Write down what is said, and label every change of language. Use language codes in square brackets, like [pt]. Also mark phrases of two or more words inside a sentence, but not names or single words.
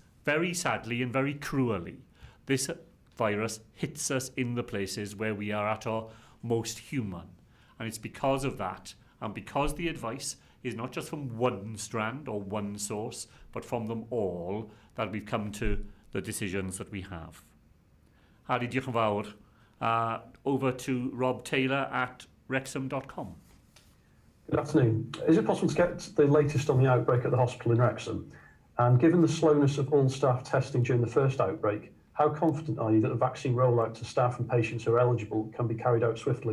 [en] Very sadly and very cruelly, this virus hits us in the places where we are at our most human. And it's because of that, and because the advice is not just from one strand or one source, but from them all, that we've come to the decisions that we have. [cy] Harry, diolch yn fawr. [en] Over to Rob Taylor at Wrexham.com. Good afternoon. Is it possible to get the latest on the outbreak at the hospital in Wrexham? And given the slowness of all staff testing during the first outbreak, how confident are you that the vaccine rollout to staff and patients who are eligible can be carried out swiftly?